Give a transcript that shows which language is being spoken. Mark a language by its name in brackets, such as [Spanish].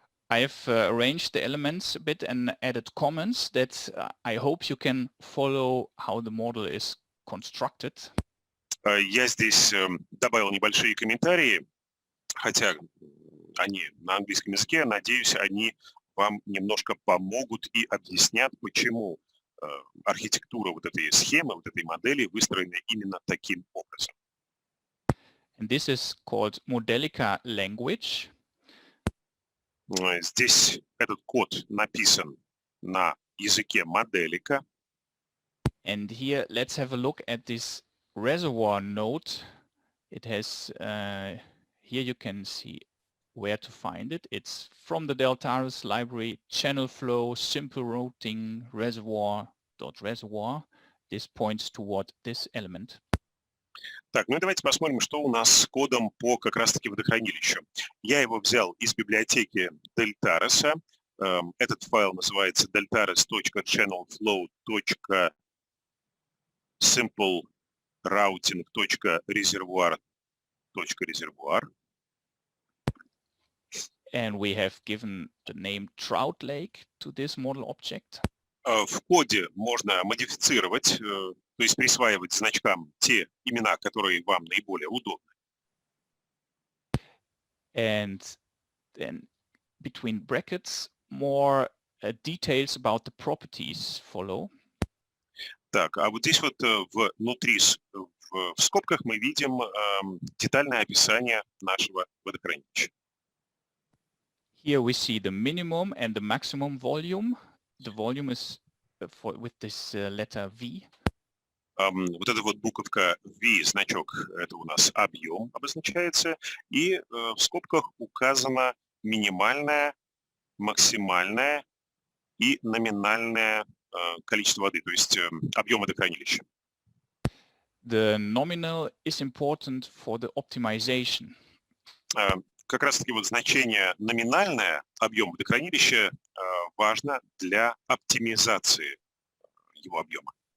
[English] I have arranged the elements a bit and added comments that I hope you can follow how the model is constructed. [Russian] Я здесь добавил небольшие комментарии, хотя они на английском языке, надеюсь, они вам немножко помогут и объяснят, почему архитектура вот этой схемы, вот этой модели выстроена именно таким образом. [English] And this is called Modelica language. [Russian] Здесь этот код написан на языке Modelica. [English] And here, let's have a look at this reservoir node. It has, here you can see where to find it. It's from the Deltares library, channel flow, simple routing, reservoir.reservoir. This points toward this element. [Russian] Так, ну и давайте посмотрим, что у нас с кодом по как раз-таки водохранилищу. Я его взял из библиотеки Deltares. Этот файл называется deltares.channelflow.simplerouting.reservoir.reservoir. [English] And we have given the name Trout Lake to this model object. [Russian] В коде можно модифицировать, то есть присваивать значкам те имена, которые вам наиболее удобны. [English] And then between brackets, more details about the properties follow. [Russian] Так, а вот здесь вот внутри, в скобках мы видим детальное описание нашего водохранилища. [English] Here we see the minimum and the maximum volume. The volume is with this letter V. [Russian] Вот эта вот буковка V, значок, это у нас объем обозначается, и в скобках указано минимальное, максимальное и номинальное количество воды, то есть объем водохранилища. [English] The nominal is important for the optimization. [Russian] Как раз-таки вот значение номинальное, объем водохранилища, важно для оптимизации его объема.